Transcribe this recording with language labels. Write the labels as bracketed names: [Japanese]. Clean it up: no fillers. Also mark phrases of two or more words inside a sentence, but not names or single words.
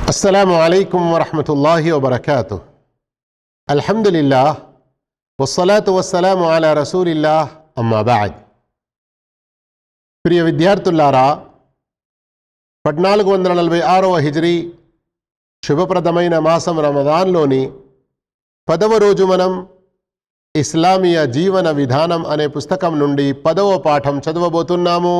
[Arabic] السلام عليكم ورحمة الله وبركاته. الحمد لله والصلاة والسلام على رسول الله أما بعد. [Telugu] ప్రియ విద్యార్థులారా, 1446వ హిజ్రీ శుభప్రదమైన మాసం రమదాన్లోని 10వ రోజు మనం ఇస్లామీయ జీవన విధానం అనే పుస్తకం నుండి 10వ పాఠం చదవబోతున్నాము.